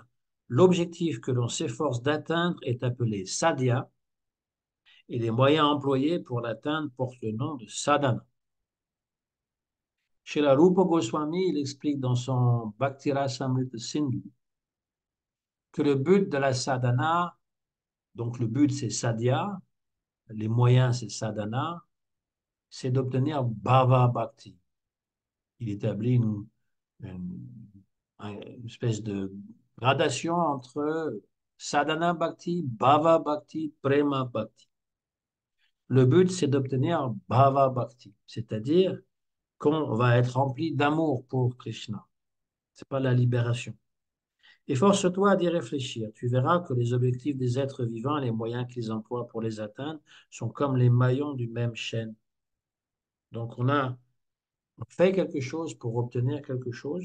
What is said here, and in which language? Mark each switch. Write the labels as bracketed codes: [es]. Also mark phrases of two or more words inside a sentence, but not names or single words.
[fr] L'objectif que l'on s'efforce d'atteindre est appelé sadhya et les moyens employés pour l'atteindre portent le nom de sadhana. Chez la Rupa Goswami, il explique dans son Bhaktirasamrita Sindhu que le but de la sadhana, donc le but c'est sadhya, les moyens c'est sadhana, c'est d'obtenir [sa] bhava bhakti. [fr] Il établit une, une espèce de gradation entre [sa] sadhana bhakti, bhava bhakti, prema bhakti. [fr] Le but, c'est d'obtenir [sa] bhava bhakti, [fr] c'est-à-dire qu'on va être rempli d'amour pour Krishna. C'est pas la libération. Et force-toi d'y réfléchir. Tu verras que les objectifs des êtres vivants, les moyens qu'ils emploient pour les atteindre, sont comme les maillons du même chaîne. Donc on fait quelque chose pour obtenir quelque chose.